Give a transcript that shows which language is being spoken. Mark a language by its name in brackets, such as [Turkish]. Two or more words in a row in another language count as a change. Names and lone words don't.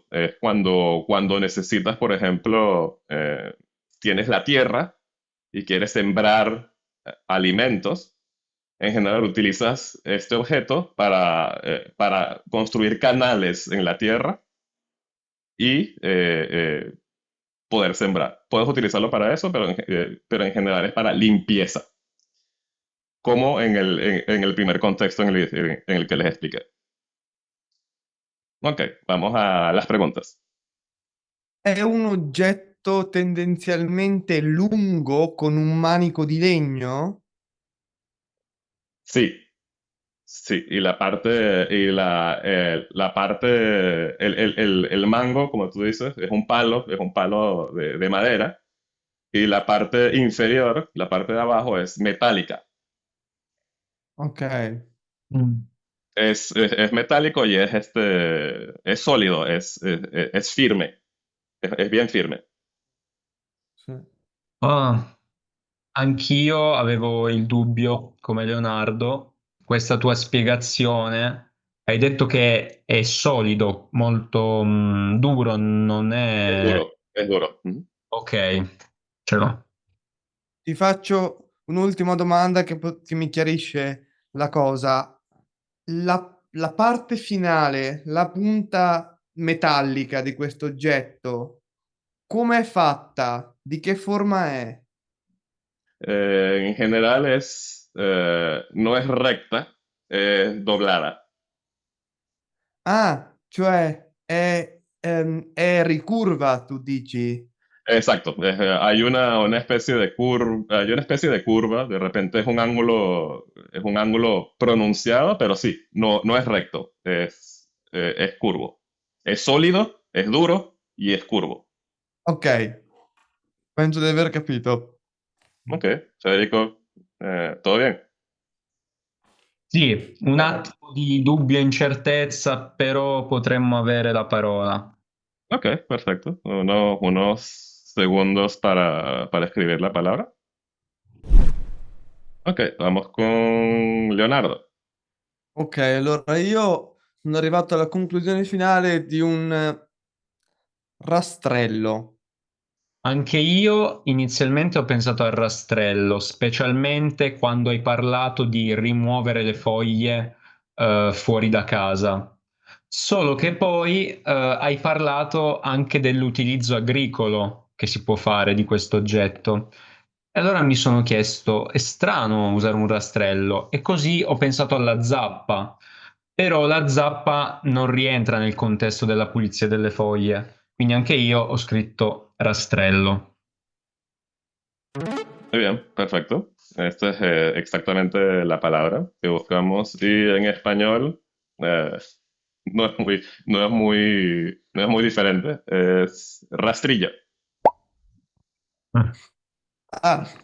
[Spanish] Es cuando necesitas, por ejemplo, tienes la tierra y quieres sembrar alimentos, en general utilizas este objeto para construir canales en la tierra y poder sembrar. Puedes utilizarlo para eso, pero en general es para limpieza, como en el primer contexto en el que les expliqué. Ok, vamos a las preguntas. [Italian] È un oggetto tendenzialmente lungo con un manico di legno? [Spanish] Sí, sí, la parte, el mango, como tú dices, es un palo de madera, y la parte inferior, la parte de abajo, es metálica. Ok. Mm. Es metálico y es sólido, es firme, es bien firme. [Italian] Sì. Ah, anch'io avevo il dubbio, come Leonardo, questa tua spiegazione. Hai detto che è solido, molto duro, non [Spanish] Es [Italian] è... [Spanish] duro, es duro. Ujú. [Italian] Ok, ce l'ho. Ti faccio un'ultima domanda che mi chiarisce la cosa. La parte finale, la punta metallica di questo oggetto, come è fatta? Di che forma è? [Spanish] En general no es recta, es doblada. [Italian] Ah, cioè è ricurva, tu dici? [Spanish] Exacto, hay una especie de hay una especie de curva, de repente es un ángulo pronunciado, pero sí, no es recto, es curvo. Es sólido, es duro y es curvo. [Italian] Ok, penso di aver capito. [Spanish] Ok, Federico, ¿todo bien? [Italian] Sì, un attimo di dubbio e incertezza, però potremmo avere la parola. [Spanish] Ok, perfecto. Unos segundos para escribir la palabra. Ok, vamos con Leonardo. [Italian] Ok, allora io sono arrivato alla conclusione finale di un rastrello. Anche io inizialmente ho pensato al rastrello, specialmente quando hai parlato di rimuovere le foglie fuori da casa. Solo che poi hai parlato anche dell'utilizzo agricolo che si può fare di questo oggetto. E allora mi sono chiesto, è strano usare un rastrello, e così ho pensato alla zappa. Però la zappa non rientra nel contesto della pulizia delle foglie, quindi anche io ho scritto rastrello. [Spanish] Muy bien, perfecto. Esta es exactamente la palabra que buscamos. Y en español eh, no es muy diferente. Es rastrilla. Ah,